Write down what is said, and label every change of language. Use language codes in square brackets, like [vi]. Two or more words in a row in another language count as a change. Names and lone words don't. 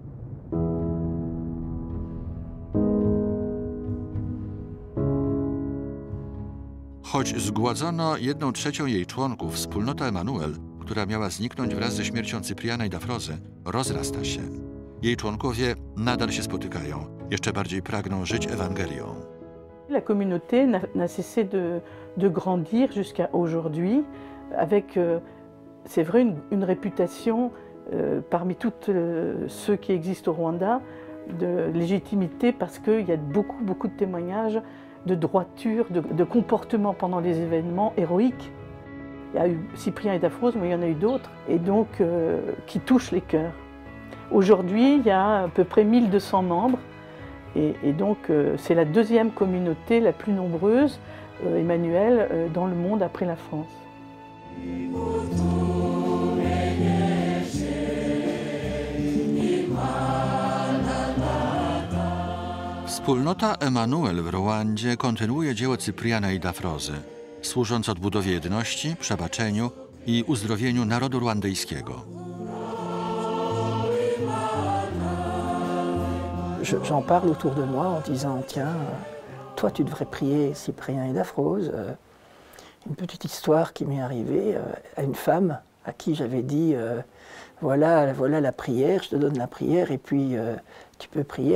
[pl] Choć zgładzono 1/3 jej członków, wspólnota Emanuel, która miała zniknąć wraz ze śmiercią Cypriana i Dafrozy, rozrasta się. Jej członkowie nadal się spotykają, jeszcze bardziej pragną żyć Ewangelią. [fr] La communauté n'a cessé de grandir jusqu'à aujourd'hui, avec, c'est vrai, une réputation parmi tous ceux qui existent au Rwanda de légitimité, parce qu'il y a beaucoup de témoignages de droiture, de comportement pendant les événements héroïques. Il y a eu Cyprien et Dafroze, mais il y en a eu d'autres, et donc qui touchent les cœurs. Aujourd'hui, il y a à peu près 1200 membres, et donc c'est la deuxième communauté la plus nombreuse, Emmanuel, dans le monde après la France. [pl] Wspólnota Emanuel w Rwandzie kontynuuje dzieło Cypriana i Dafrozy, służąc odbudowie jedności, przebaczeniu i uzdrowieniu narodu rwandyjskiego. [fr] J'en parle autour de moi en disant, tiens, toi tu devrais prier Cyprien et Dafroze. Une petite histoire qui m'est arrivée à une femme à qui j'avais dit, voilà la prière, je te donne la prière et puis tu peux prier.